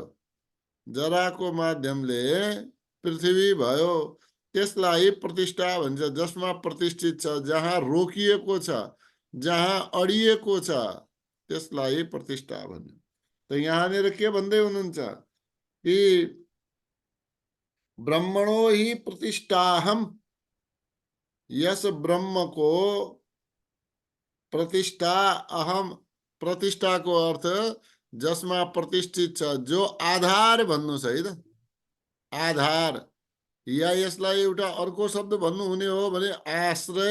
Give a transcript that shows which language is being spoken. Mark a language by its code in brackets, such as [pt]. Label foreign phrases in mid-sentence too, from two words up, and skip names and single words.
[ne] जराको माध्यमले पृथ्वी भयो। त्यसलाई प्रतिष्ठा भन्छ, जसमा प्रतिष्ठित छ, जहाँ रोकिएको छ, जहाँ अडिएको छ, त्यसलाई प्रतिष्ठा भन्छ। त यहाँनिर के भन्दै हुनुहुन्छ कि [sa] ब्रह्मणो हि प्रतिष्ठाहम, [ne] यस ब्रह्मको प्रतिष्ठा अहम। प्रतिष्ठाको अर्थ जसमा प्रतिष्ठित छ, जो आधार भन्नुहोस् है त, आधार। या यसलाई एउटा अर्को शब्द भन्नुहुने हो भने आश्रय।